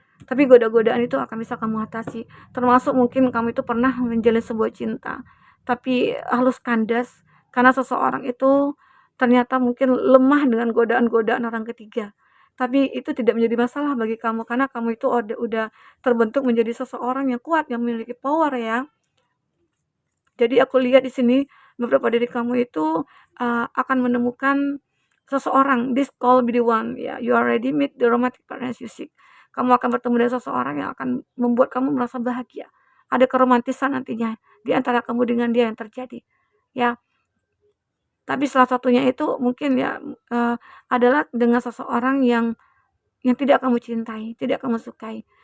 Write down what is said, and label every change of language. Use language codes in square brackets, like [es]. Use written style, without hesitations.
[id] Tapi godaan-godaan itu akan bisa kamu atasi. Termasuk mungkin kamu itu pernah menjalin sebuah cinta, tapi halus kandas karena seseorang itu ternyata mungkin lemah dengan godaan-godaan orang ketiga. Tapi itu tidak menjadi masalah bagi kamu karena kamu itu udah terbentuk menjadi seseorang yang kuat, yang memiliki power ya. Jadi aku lihat di sini beberapa dari kamu itu akan menemukan seseorang. [en] This call be the one ya. You already meet the romantic partner you seek. [id] Kamu akan bertemu dengan seseorang yang akan membuat kamu merasa bahagia. Ada keromantisan nantinya di antara kamu dengan dia yang terjadi. Ya. Tapi salah satunya itu mungkin ya adalah dengan seseorang yang tidak kamu cintai, tidak kamu sukai.